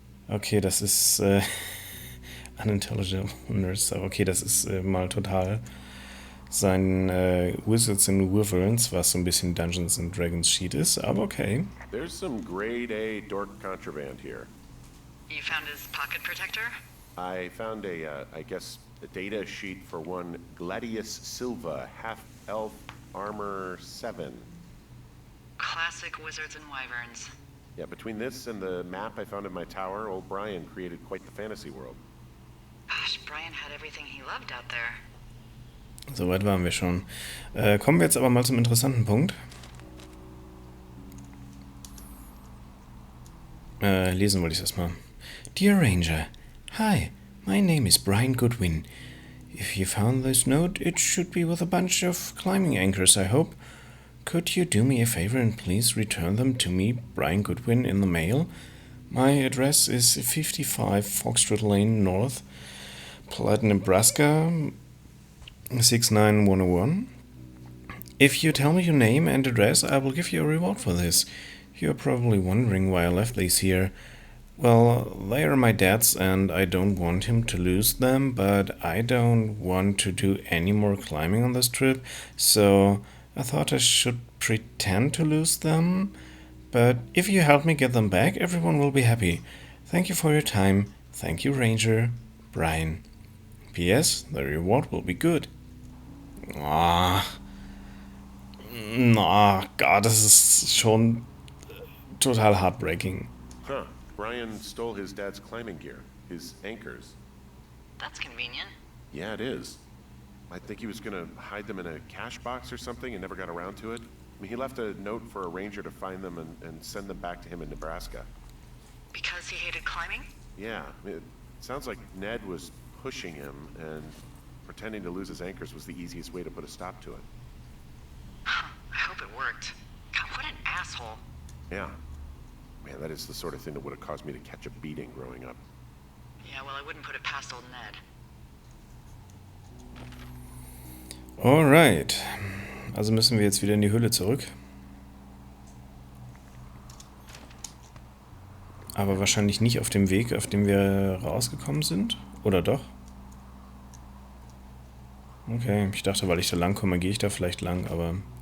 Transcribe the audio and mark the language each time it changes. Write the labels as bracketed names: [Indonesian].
[German] Okay, das ist Unintelligible Nurse. Okay, das ist mal total sein Wizards and Wyverns, was so ein bisschen Dungeons and Dragons Sheet ist, aber okay. [English] There's some grade A dork contraband here. You found his pocket protector? I found a data sheet for one Gladius Silva, half-elf armor 7. Classic Wizards and Wyverns. Yeah, between this and the map I found in my tower, old Brian created quite the fantasy world. Gosh, Brian had everything he loved out there. [German] Soweit waren wir schon. Kommen wir jetzt aber mal zum interessanten Punkt. Lesen wollte ich es erstmal. [English] Dear Ranger, hi, my name is Brian Goodwin. If you found this note, it should be with a bunch of climbing anchors, I hope. Could you do me a favor and please return them to me, Brian Goodwin, in the mail? My address is 55 Foxtrot Lane North, Platte, Nebraska, 69101. If you tell me your name and address, I will give you a reward for this. You're probably wondering why I left these here. Well, they are my dad's and I don't want him to lose them, but I don't want to do any more climbing on this trip, so I thought I should pretend to lose them. But if you help me get them back, everyone will be happy. Thank you for your time. Thank you, Ranger. Brian. P.S. The reward will be good. [German] Gott, das ist schon total heartbreaking. [English] Huh. Brian stole his dad's climbing gear, his anchors. That's convenient. Yeah, it is. I think he was gonna hide them in a cash box or something and never got around to it. I mean, he left a note for a ranger to find them and send them back to him in Nebraska. Because he hated climbing? Yeah, I mean, it sounds like Ned was pushing him and pretending to lose his anchors was the easiest way to put a stop to it. I hope it worked. God, what an asshole. Yeah. Man, that is the sort of thing that would have caused me to catch a beating growing up. Yeah, well, I wouldn't put it past old Ned. Alright. [German] Also müssen wir jetzt wieder in die Höhle zurück. Aber wahrscheinlich nicht auf dem Weg, auf dem wir rausgekommen sind. Oder doch? Okay, ich dachte, weil ich da lang komme, gehe ich da vielleicht lang, aber...